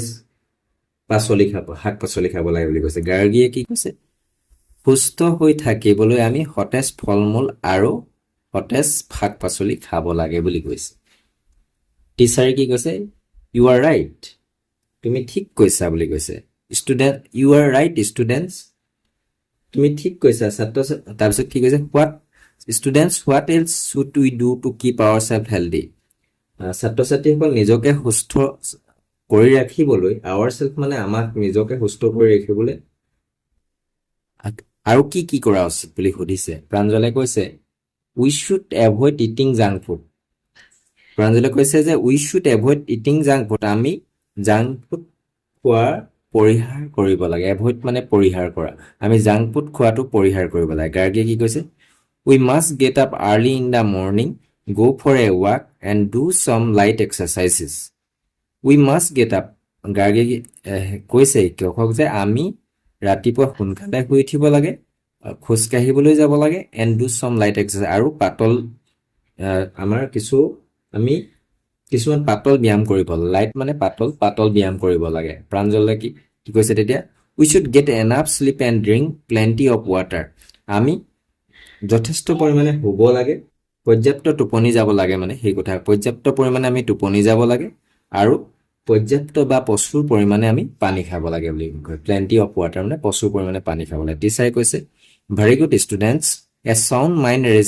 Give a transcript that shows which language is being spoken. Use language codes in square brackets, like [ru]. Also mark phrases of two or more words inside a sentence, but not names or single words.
[as] শাক পাচলি খাব লাগে বুলি কৈছে গাৰ্গীয়ে কি কৈছে সুস্থ হৈ থাকিবলৈ আমি সতেজ ফল মূল আৰু সতেজ শাক পাচলি খাব লাগে বুলি কৈছে টিচাৰে কি কৈছে [en] you are right [as] তুমি ঠিক কৈছা বুলি কৈছে [en] student you are right students [as] তুমি ঠিক কৈছা ছাত্ৰ তাৰপিছত কি কৈছে [en] what students what else should we do to keep our self healthy [as] ছাত্ৰ ছাত্ৰীসকল নিজকে সুস্থ কৰি ৰাখিবলৈ [en] our self [as] মানে আমাক নিজকে সুস্থ কৰি ৰাখিবলৈ আৰু কি কৰা উচিত বুলি সুধিছে প্ৰাঞ্জলে কৈছে [en] we should avoid eating junk food [as] প্ৰাঞ্জলে কৈছে যে [en] we should avoid eating junk food [as] আমি [en] junk food [as] খোৱাৰ পৰিহাৰ কৰিব লাগে এভইড মানে পৰিহাৰ কৰা আমি [en] junk food [as] খোৱাটো পৰিহাৰ কৰিব লাগে গাৰ্গীয়ে কি কৈছে [en] we must get up early in the morning go for a walk and do some light exercises we must get up [as] গাৰ্গে কৈছে কিয়কক যে আমি ৰাতিপুৱা সোনকালে শুই উঠিব লাগে খোজ কাঢ়িবলৈ যাব লাগে [en] and do some light exercise [as] আৰু পাতল আমাৰ আমি কিছুমান পাতল ব্যায়াম কৰিব লাইট মানে পাতল ব্যায়াম কৰিব লাগে প্ৰাঞ্জলে কি কৈছে তেতিয়া [en] we should get enough sleep and drink plenty of water [as] আমি যথেষ্ট পৰিমাণে শুব লাগে পৰ্যাপ্ত টোপনি যাব লাগে মানে সেই কথা পৰ্যাপ্ত পৰিমাণে আমি টোপনি যাব লাগে আৰু পৰ্যাপ্ত বা প্ৰচুৰ পৰিমাণে আমি পানী খাব লাগে বুলি কয় [en] plenty of water [as] মানে প্ৰচুৰ পৰিমাণে পানী খাব লাগে টিচাৰে কৈছে [en] very good students a sound mind